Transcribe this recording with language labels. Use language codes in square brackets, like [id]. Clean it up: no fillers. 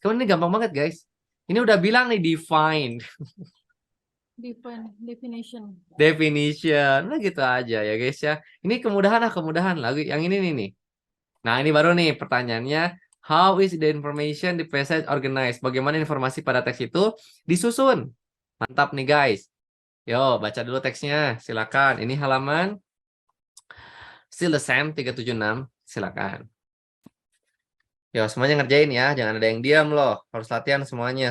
[id] Kamu ini gampang banget, guys. Ini udah bilang nih define, [en] Definition. [id] definition. Nah, gitu aja ya, guys ya. Ini kemudahan lagi. Yang ini nih. Nah, ini baru nih pertanyaannya. [en] How is the information the passage organized? [id] Bagaimana informasi pada teks itu disusun? Mantap nih, guys. Yo, baca dulu teksnya. Silakan. Ini halaman [en] still the same [id] 376. Silakan. Yo, semuanya ngerjain ya. Jangan ada yang diam loh. Harus latihan semuanya.